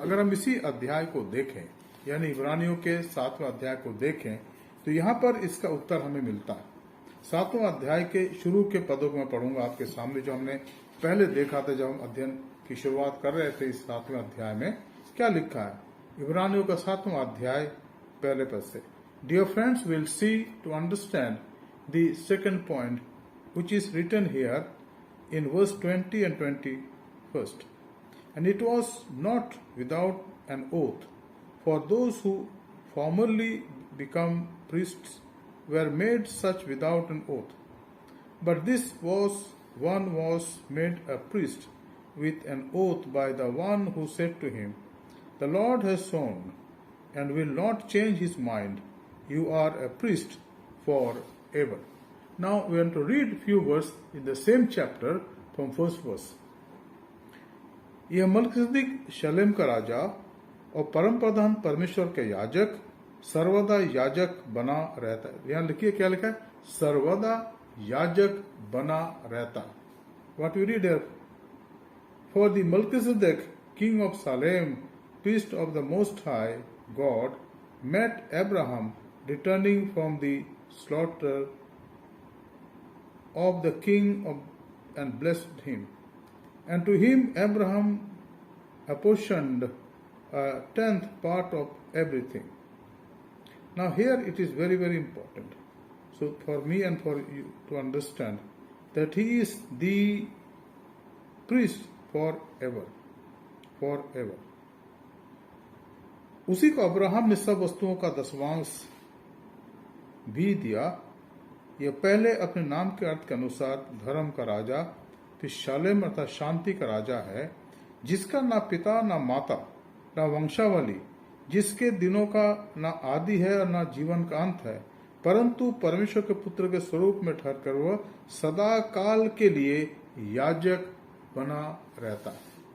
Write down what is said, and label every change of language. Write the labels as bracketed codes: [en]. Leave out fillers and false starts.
[hi] अगर हम इसी अध्याय को देखें, यानी इब्रानियों के 7वें अध्याय को देखें, तो यहाँ पर इसका उत्तर हमें मिलता है। 7वें अध्याय के शुरू के पदों को मैं पढ़ूंगा आपके सामने, जो हमने पहले देखा था जब हम अध्ययन की शुरुआत कर रहे थे। इस 7वें अध्याय में क्या लिखा है? इब्रानियों का 7वां अध्याय पहले पद से, [en] Dear friends, we'll see to understand the second point which is written here in verse 20 and 21st. And it was not without an oath, for those who formerly become priests were made such without an oath. But this one was made a priest with an oath by the one who said to him, The Lord has sworn and will not change his mind. You are a priest forever. Now we want to read few verses in the same chapter from first verse. [hi] यह मलकिसदिक शलेम का राजा और परम प्रधान परमेश्वर के याजक सर्वदा याजक बना रहता है। यहाँ लिखिए क्या लिखा है? सर्वदा याजक बना रहता। [en] What we read here? For the Melchizedek, king of Salem, priest of the Most High God, met Abraham returning from the slaughter of the king and blessed him. And to him Abraham apportioned a 10th part of everything. Now here it is very, very important. So for me and for you to understand that he is the priest forever. Forever. [hi] उसी को Abraham ने सब वस्तुओं का 10वांश भी दिया। यह पहले अपने नाम के अर्थ के अनुसार धर्म का राजा, फिर शालेम अर्थात शांति का राजा है, जिसका ना पिता ना माता ना वंशावली, जिसके दिनों का ना आदि है और ना जीवन का अंत है, परंतु परमेश्वर के पुत्र के स्वरूप में ठहरकर वह सदा काल के लिए याजक बना रहता है।